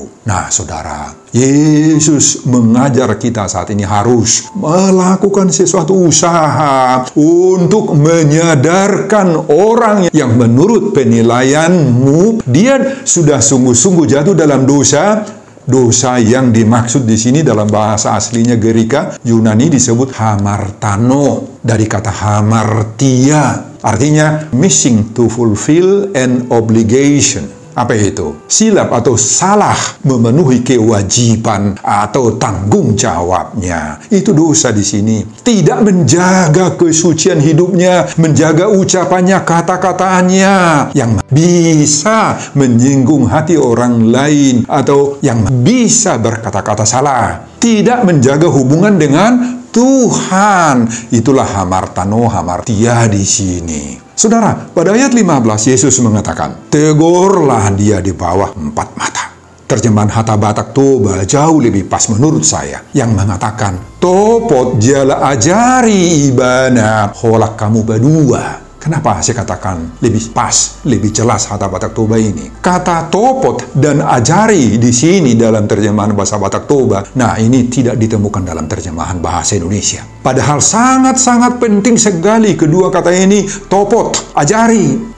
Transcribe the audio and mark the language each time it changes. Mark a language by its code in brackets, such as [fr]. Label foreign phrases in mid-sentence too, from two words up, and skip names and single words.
[id] Nah, saudara, Yesus mengajar kita saat ini harus melakukan sesuatu usaha untuk menyadarkan orang yang menurut penilaianmu dia sudah sungguh-sungguh jatuh dalam dosa. Dosa yang dimaksud di sini dalam bahasa aslinya Gerika Yunani disebut hamartano, dari kata hamartia, artinya [en] missing to fulfill an obligation. [id] Apa itu? Silap atau salah memenuhi kewajiban atau tanggung jawabnya. Itu dosa di sini. Tidak menjaga kesucian hidupnya, menjaga ucapannya, kata-katanya yang bisa menyinggung hati orang lain atau yang bisa berkata-kata salah. Tidak menjaga hubungan dengan Tuhan. Itulah hamartano, hamartia di sini. Saudara, pada ayat 15 Yesus mengatakan, tegurlah dia di bawah 4 mata. Terjemahan Hata Batak Toba jauh lebih pas menurut saya, yang mengatakan, [bbc] topot jala ajari ibana holak [id] kamu berdua. Kenapa saya katakan lebih pas, lebih jelas Hata Batak Toba ini? Kata topot dan ajari di sini dalam terjemahan bahasa Batak Toba, nah ini tidak ditemukan dalam terjemahan bahasa Indonesia. Padahal sangat-sangat penting sekali kedua kata ini, topot, ajari.